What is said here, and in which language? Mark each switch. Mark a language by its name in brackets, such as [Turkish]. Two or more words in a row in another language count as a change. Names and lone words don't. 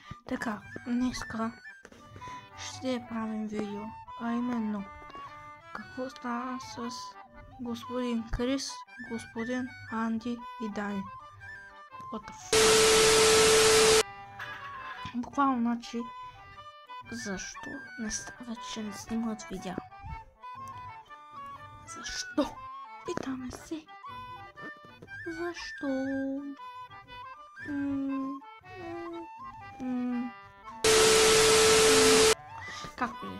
[Bulgarian] Така, днеска ще правим видео, а именно какво стана с господин Крис, господин Анди и Дани. [English] What the fuck? [Bulgarian] Буквално, значи, защо вече не снимат видео? Защо? Питаме се. Защо? Както ли?